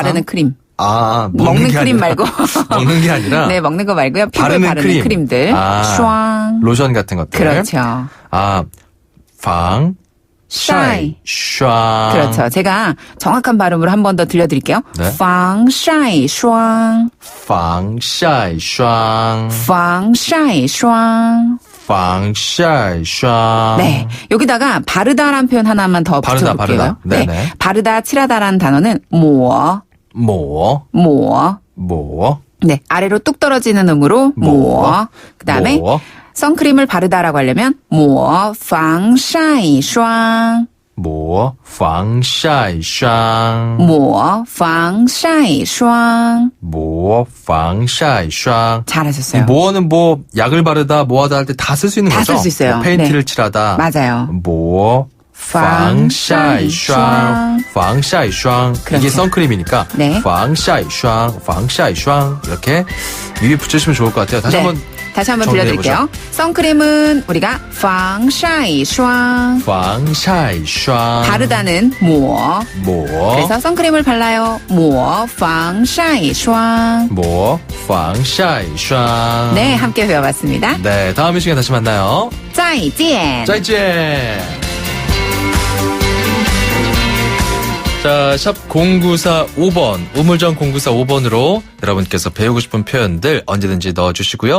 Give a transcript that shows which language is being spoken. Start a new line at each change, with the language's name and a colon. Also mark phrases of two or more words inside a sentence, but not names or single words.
Korean: 바르는 크림. 아, 먹는 게 크림 아니라. 말고. 먹는 게 아니라. 네, 먹는 거 말고요. 피부에 바르는 크림들. 슈앙. 로션 같은 것들. 그렇죠.
Chinese: 아, 防 晒 霜.
Korean: 그렇죠. 제가 정확한 발음으로 한 번 더 들려드릴게요. 네.
Chinese: 防晒霜. 防晒霜. 防晒霜. 防晒霜.
Korean: 네. 여기다가 바르다라는 표현 하나만 더 바르다, 붙여볼게요. 바르다. 네. 네네. 바르다, 칠하다라는 단어는 抹.
Chinese: 抹, 抹. 抹.
Korean: 네. 아래로 뚝 떨어지는 음으로 抹. 그다음에 抹.
Chinese: 선크림을 바르다라고 하려면 抹防晒霜. 抹防晒霜. 抹防晒霜. 抹防晒霜.
Korean: 잘하셨어요. 모어는 뭐 약을 바르다, 뭐하다 할 때 다 쓸 수 있는 다 거죠? 쓸 수 있어요. 뭐 페인트를 네. 칠하다. 맞아요.
Chinese: 抹防晒霜. 防晒霜.
Korean: 이게 그렇죠. 선크림이니까. 네.
Chinese: 防晒霜, 防晒霜.
Korean: 이렇게 위에 붙여주시면 좋을 것 같아요. 다시 네. 한번 다시 한번 정리해보죠. 들려드릴게요. 선크림은 우리가 防晒霜.
Chinese: 防晒霜.
Korean: 바르다는 抹.
Chinese: 抹.
Korean: 그래서 선크림을 발라요.
Chinese: 抹防晒霜. 抹防晒霜.
Korean: 네, 함께 배워봤습니다. 네, 다음 이 시간에 다시 만나요.
Chinese: 再见. 再见.
Korean: 자, 샵 0945번, 우물정 0945번으로 여러분께서 배우고 싶은 표현들 언제든지 넣어주시고요.